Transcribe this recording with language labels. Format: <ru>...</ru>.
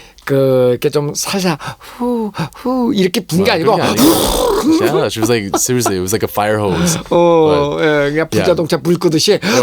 <ko>이렇게 좀 살살 후 이렇게 분 게 아니고</ko> <en>Yeah, she was like seriously, it was like a fire hose.</en> <ko>예, 그냥 부자동차 불 끄듯이</ko>